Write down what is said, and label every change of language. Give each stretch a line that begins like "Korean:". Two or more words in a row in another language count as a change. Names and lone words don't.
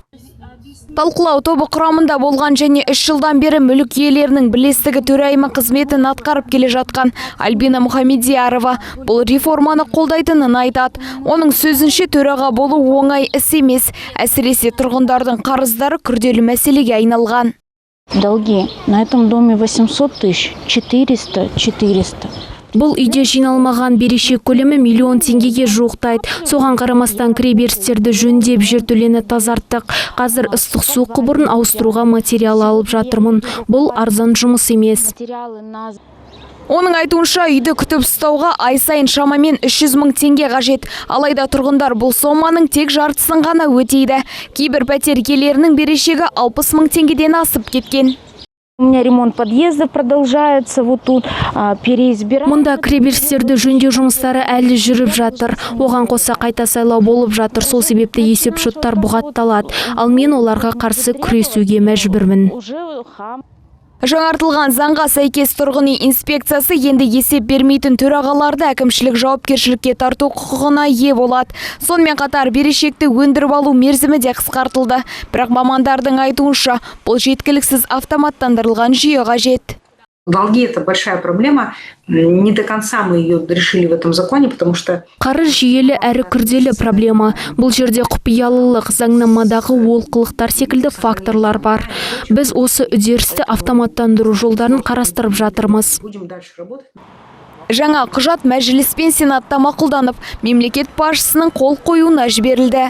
Kazakh: Талқылау тобы құрамында болған және 3 жылдан бері мүлік иелерінің бірлестігі төрайымы қызметін атқарып келе жатқан Альбина Мұхамедиярова бұл реформаны қолдайтынын айтады. Оның сөзінше төраға болу оңай іс емес, әсіресе тұрғындардың қарыздары күрделі мәселеге айналған.
Russian: Долги на этом доме 800 тысяч, 400.
Kazakh: Бұл үйде жиналмаған берешек көлемі миллион теңгеге жуықтайды. Соған қарамастан кіреберістерді жөндеп, жертөлені тазарттық. Қазір ыстық су құбырын ауыстыруға материал алып жатырмын. Бұл арзан жұмыс емес. Оның айтуынша үйді күтіп ұстауға ай сайын шамамен 300 мың теңге қажет. Алайда тұрғындар бұл соманың тек жартысын ғана өтейді. Кейбір пәтер иелерінің берешегі 60 мың теңгеден асып кеткен.
Russian: У меня ремонт подъезда продолжается вот тут, переизбирать.
Kazakh: Мұнда кіреберістерді жөндеу жұмыстары әлі жүріп жатыр. Оған қоса қайта сайлау болып жатыр. Сол себепті есеп шоттар бұғатталады. Ал мен оларға қарсы күресуге мәжбүрмін. Жаңартылған заңға сәйкес тұрғын үй инспекциясы енді есеп бермейтін төрағаларды әкімшілік жауапкершілікке тарту құқығына ие болады. Сонымен қатар берешекті өндіріп алу мерзімі де қысқартылды. Бірақ мамандардың айтуынша, бұл жеткіліксіз автоматтандырылған жүйе қажет.
Russian: Долги – это большая проблема. Не до конца мы ее решили в этом законе, потому что...
Kazakh: Қарыз жүйелі әрі күрделі проблема. Бұл жерде құпиялылық, заңнамадағы олқылықтар секілді факторлар бар. Біз осы үдерісті автоматтандыру жолдарын қарастырып жатырмыз. Жаңа құжат мәжіліс пен сенатта мақұлданып, мемлекет басшысының қол қоюына жіберілді.